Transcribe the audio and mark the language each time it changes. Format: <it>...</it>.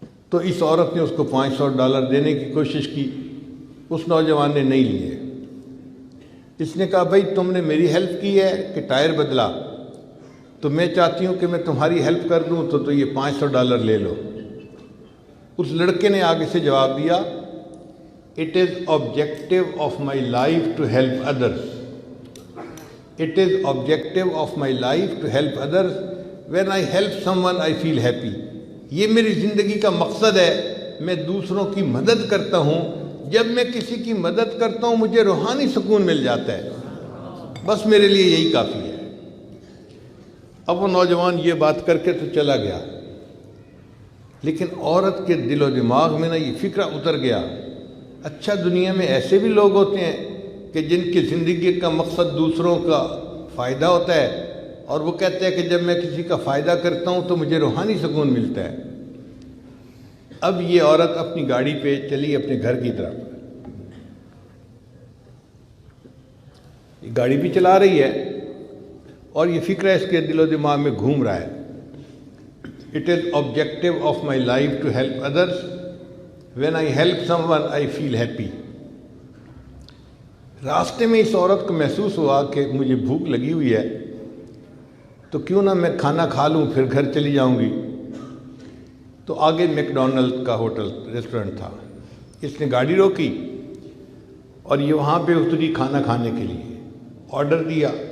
<ur>تو اس عورت نے اس کو $500 دینے کی کوشش کی، اس نوجوان نے نہیں لیے۔ اس نے کہا بھائی تم نے میری ہیلپ کی ہے کہ ٹائر بدلا، تو میں چاہتی ہوں کہ میں تمہاری ہیلپ کر دوں تو یہ $500 لے لو۔ اس لڑکے نے آگے سے جواب دیا،</ur> <en>"It is objective of my life to help others. It is objective of my life to help others. When I help someone I feel happy."</en> <ur>یہ میری زندگی کا مقصد ہے، میں دوسروں کی مدد کرتا ہوں، جب میں کسی کی مدد کرتا ہوں مجھے روحانی سکون مل جاتا ہے، بس میرے لیے یہی کافی ہے۔ اب وہ نوجوان یہ بات کر کے تو چلا گیا، لیکن عورت کے دل و دماغ میں یہ فکرہ اتر گیا، اچھا دنیا میں ایسے بھی لوگ ہوتے ہیں کہ جن کی زندگی کا مقصد دوسروں کا فائدہ ہوتا ہے، اور وہ کہتے ہیں کہ جب میں کسی کا فائدہ کرتا ہوں تو مجھے روحانی سکون ملتا ہے۔ اب یہ عورت اپنی گاڑی پہ چلی اپنے گھر کی طرف، گاڑی بھی چلا رہی ہے اور یہ فکرہ اس کے دل و دماغ میں گھوم رہا ہے،</ur> <en>"It is objective of my life to help others. When I help someone I feel happy."</en> <ur>راستے میں اس عورت کو محسوس ہوا کہ مجھے بھوک لگی ہوئی ہے تو کیوں نہ میں کھانا کھا لوں پھر گھر چلی جاؤں گی۔ تو آگے میک ڈونلڈ کا ہوٹل ریسٹورنٹ تھا، اس نے گاڑی روکی اور یہ وہاں پہ اتری کھانا کھانے کے لیے، آرڈر دیا۔</ur>